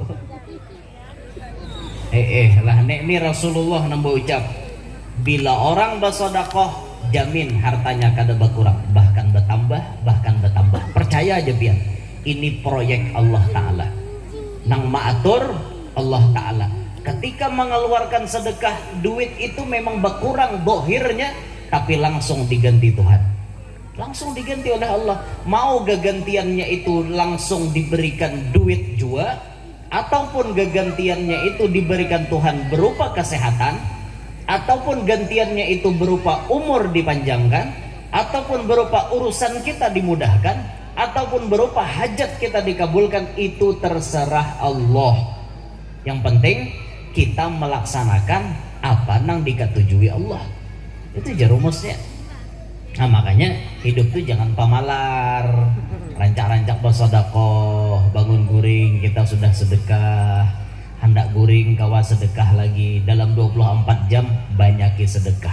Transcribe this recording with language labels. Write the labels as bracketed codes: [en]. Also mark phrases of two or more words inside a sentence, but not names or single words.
[bjn] Lah ini Rasulullah nambah ucap, bila orang bersedekah jamin hartanya kada berkurang, bahkan bertambah. Percaya aja biar ini proyek Allah Ta'ala nang maatur Allah Ta'ala. Ketika mengeluarkan sedekah, duit itu memang berkurang dohirnya, tapi langsung diganti Tuhan, langsung diganti oleh Allah. Mau gagantiannya itu langsung diberikan duit juga, ataupun gagantiannya itu diberikan Tuhan berupa kesehatan, ataupun gantiannya itu berupa umur dipanjangkan, ataupun berupa urusan kita dimudahkan, ataupun berupa hajat kita dikabulkan, itu terserah Allah. Yang penting kita melaksanakan apa nang diketujui Allah. Itu aja rumusnya. Nah makanya hidup tuh jangan pamalar. Rancak-rancak bersedekah, bangun guring kita sudah sedekah, hendak guring kawa sedekah lagi, dalam 24 jam banyaki sedekah.